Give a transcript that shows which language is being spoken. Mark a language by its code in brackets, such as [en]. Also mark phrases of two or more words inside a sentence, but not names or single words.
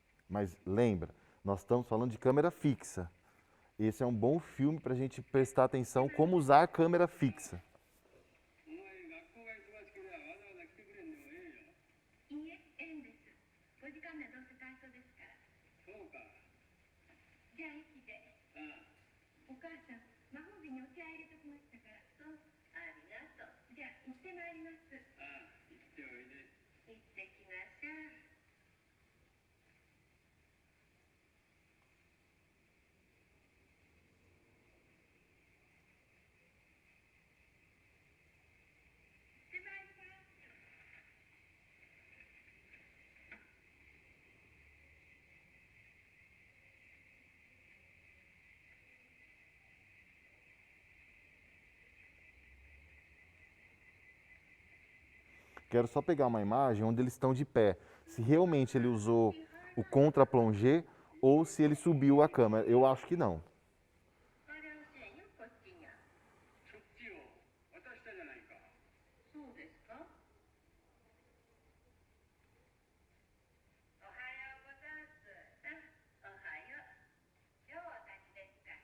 [pt] Mas lembra, nós estamos falando de câmera fixa. Esse é um bom filme para a gente prestar atenção como usar a câmera fixa. [ja] お前学校が忙しければわざわざ来てくれんでもええよ。いいえ、ええんです。5時間目はどうせ体操ですから。そうか。じゃあ駅で。ああ。お母さん、魔法瓶にお茶入れときましたから。うん、ありがとう。じゃあ行ってまいります。ああ、行っておいで。行ってきなさい。行ってまいります。 [pt] Quero só pegar uma imagem onde eles estão de pé. Se realmente ele usou o contra-plongé ou se ele subiu a câmera. Eu acho que não. [ja] ありませんよ、こっちには。そっちを渡したじゃないか。そうですか。おはようございます。あ、おはよう。今日はお立ちですか。